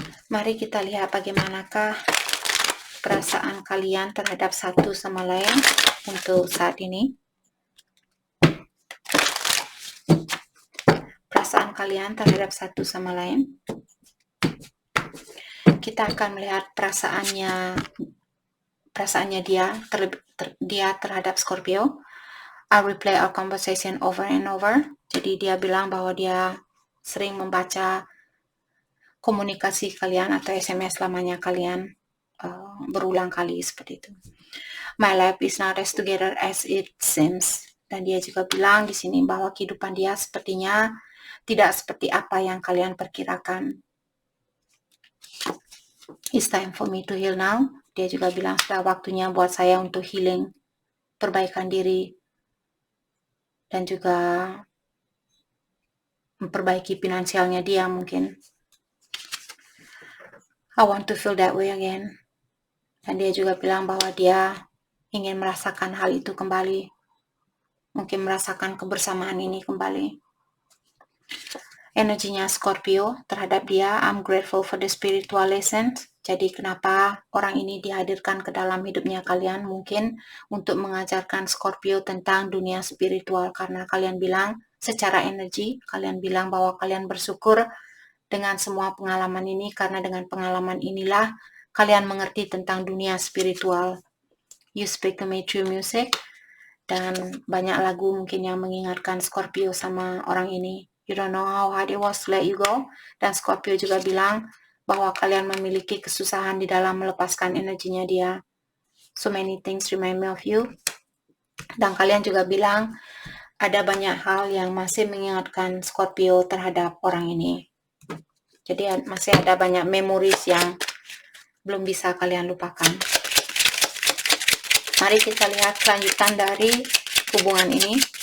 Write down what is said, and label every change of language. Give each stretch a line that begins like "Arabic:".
Indonesian: Mari kita lihat bagaimanakah perasaan kalian terhadap satu sama lain untuk saat ini. Perasaan kalian terhadap satu sama lain. Kita akan melihat perasaannya dia terhadap Scorpio.
English: I'll replay our conversation over and over.
Indonesian: Jadi dia bilang bahwa dia sering membaca komunikasi kalian atau SMS lamanya kalian berulang kali seperti itu.
English: My life is not as together as it seems.
Indonesian: Dan dia juga bilang di sini bahwa kehidupan dia sepertinya tidak seperti apa yang kalian perkirakan.
English: It's time for me to heal now.
Indonesian: Dia juga bilang sudah waktunya buat saya untuk healing, perbaikan diri, dan juga memperbaiki finansialnya dia mungkin.
English: I want to feel that way again.
Indonesian: Dan dia juga bilang bahwa dia ingin merasakan hal itu kembali. Mungkin merasakan kebersamaan ini kembali. Energinya Scorpio terhadap dia,
English: I'm grateful for the spiritual lessons.
Indonesian: Jadi kenapa orang ini dihadirkan ke dalam hidupnya kalian? Mungkin untuk mengajarkan Scorpio tentang dunia spiritual. Karena kalian bilang secara energi, kalian bilang bahwa kalian bersyukur dengan semua pengalaman ini. Karena dengan pengalaman inilah kalian mengerti tentang dunia spiritual.
English: You speak to me through music.
Indonesian: Dan banyak lagu mungkin yang mengingatkan Scorpio sama orang ini.
English: You don't know how hard it was to let you go.
Indonesian: Dan Scorpio juga bilang bahwa kalian memiliki kesusahan di dalam melepaskan energinya dia.
English: So many things remind me of you.
Indonesian: Dan kalian juga bilang ada banyak hal yang masih mengingatkan Scorpio terhadap orang ini. Jadi masih ada banyak memories yang belum bisa kalian lupakan. Mari kita lihat kelanjutan dari hubungan ini.